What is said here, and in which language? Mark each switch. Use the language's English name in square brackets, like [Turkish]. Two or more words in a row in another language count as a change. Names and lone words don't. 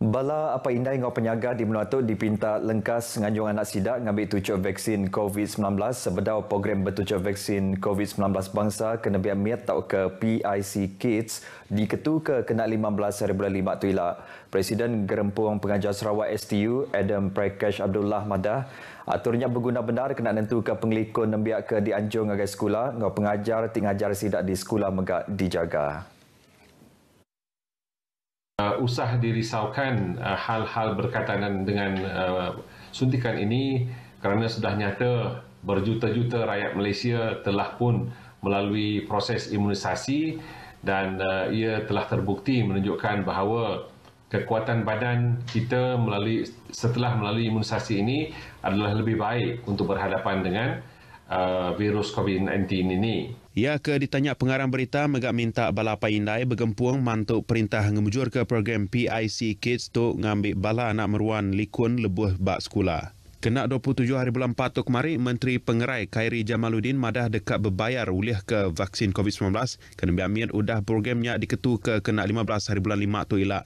[Iban] Bala apa indai ngau penyaga di Menuatu dipinta lengkas nganjung anak sidak ngambil tujuh vaksin COVID-19 sebedau program bertujuh vaksin COVID-19 bangsa kena biar miat tau ke PIC Kids diketu ke kena 15 hari bulan 5 tu ila. Presiden Gerempuang Pengajar Sarawak STU Adam Prakash Abdullah Madah aturnya berguna benar kena nentu ke pengelikun nembiak ke dianjung agai sekolah ngau pengajar tingajar sidak di sekolah megak dijaga. [Malay] Usah dirisaukan hal-hal berkaitan dengan suntikan ini kerana sudah nyata berjuta-juta rakyat Malaysia telah pun melalui proses imunisasi dan ia telah terbukti menunjukkan bahawa kekuatan badan kita setelah melalui imunisasi ini adalah lebih baik untuk berhadapan dengan virus COVID-19 ini. [Iban] Ia ke ditanya pengarang berita megak minta bala paindai bergempuang mantuk perintah ngemujur ke program PIC Kids tu ngambil bala anak meruan likun lebuh bak sekolah. Kena 27 hari bulan 4 tu kemarin, Menteri Pengerai Khairi Jamaluddin madah dekat berbayar ulih ke vaksin COVID-19 kena biamian udah programnya diketu ke kena 15 hari bulan 5 tu ila.